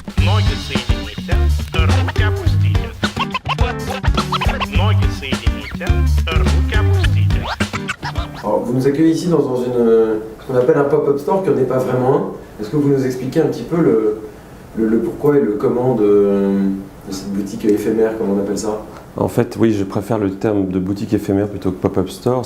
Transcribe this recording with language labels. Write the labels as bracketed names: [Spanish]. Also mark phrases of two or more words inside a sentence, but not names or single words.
[Russian] Ноги соедините, руки опустите. Ноги соедините, руки опустите. [French] Alors, vous nous accueillez ici dans ce qu'on appelle un [English] pop-up store, [French] qui n'en est pas vraiment un. Est-ce que vous nous expliquez un petit peu le pourquoi et le comment de cette boutique éphémère, comme on appelle ça? En fait, oui, je préfère le terme de boutique éphémère plutôt que [English] pop-up store.